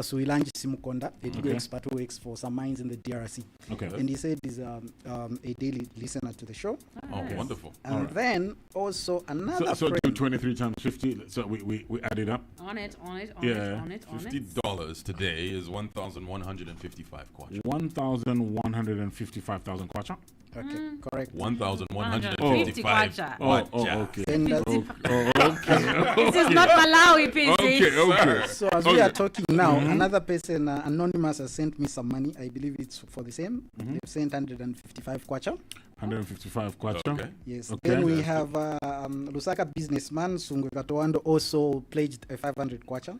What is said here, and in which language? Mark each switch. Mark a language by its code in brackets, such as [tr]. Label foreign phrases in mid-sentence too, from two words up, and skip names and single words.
[en] Suilanji Simukonda, a legal expert who works for some mines in the DRC. Okay. And he said he's a daily listener to the show. Oh, wonderful. And then also another So friend. do 23 times 50. So we add it up. On it. Yeah. $50 today is 1,155 kwacha. 1,155,000 kwacha. Okay, correct. 1,155 kwacha. Okay. Then that's This is not Malawi, Pzee. Okay. So as we are talking now, another person, anonymous, has sent me some money. I believe it's for the same. They've sent 155 kwacha. 155 kwacha. Okay. Yes. Okay. Then we have Lusaka businessman Sungwe Katoando also pledged a 500 kwacha.